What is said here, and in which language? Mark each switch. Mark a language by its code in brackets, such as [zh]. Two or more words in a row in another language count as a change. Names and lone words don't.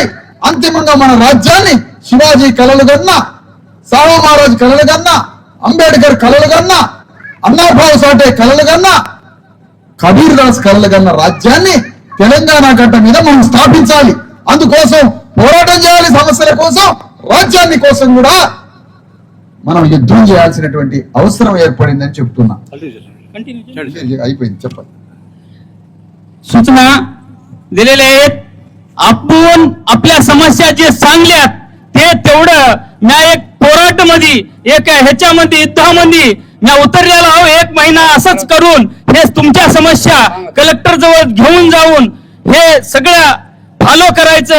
[te] అంతిమంగా మన రాజ్యాన్ని శివాజీ కలలు కన్నా, సాహు మహారాజ్ కలలు కన్నా, అంబేద్కర్ కలలు కన్నా, అన్నాభావ్ సాటే కలలు కన్నా, కబీర్ దాస్ కలలు కన్నా రాజ్యాన్ని తెలంగాణ గడ్డ మీద మనం స్థాపించాలి. అందుకోసం పోరాటం చేయాలి. సమస్యల కోసం, రాజ్యాన్ని కోసం కూడా మనం యుద్ధం చేయాల్సినటువంటి అవసరం ఏర్పడిందని చెప్తున్నా. అయిపోయింది, చెప్పండి. [mr] सूचना दिलेल्या आहेत. आपण आपल्या समस्या जे सांगल्यात ते तेवढं म्या एक पोराटमध्ये एक ह्याच्यामध्ये युद्धामध्ये म्या उतरलेला आहो. 1 महिना असंच करून हे तुमच्या समस्या कलेक्टर जवळ घेऊन जाऊन हे सगळं फॉलो करायचं.